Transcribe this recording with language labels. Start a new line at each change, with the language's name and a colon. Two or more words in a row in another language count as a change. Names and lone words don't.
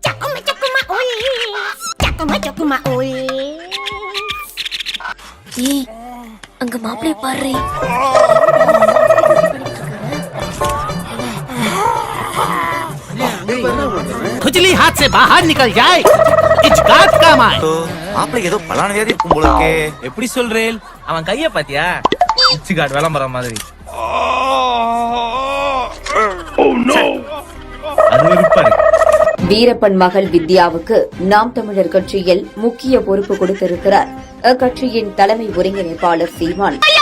Tamil: அங்க மாப்பிள்ளை பாரு.
Hindi: खुजली हाथ से बाहर निकल जाए, इचकात काम आए.
Tamil: மாப்பிள்ளை ஏதோ பலான வியாதி இருக்கும் போல இருக்கே. எப்படி சொல்றேன்? அவன் கைய பாத்தியா? இச்சிகாட் விளம்பரம் மாதிரி. அது வெறுப்பா இருக்கு. வீரப்பன் மகள் வித்யாவுக்கு நாம் தமிழர் கட்சியில் முக்கிய பொறுப்பு கொடுத்திருக்கிறார் அக்கட்சியின் தலைமை ஒருங்கிணைப்பாளர் சீமான்.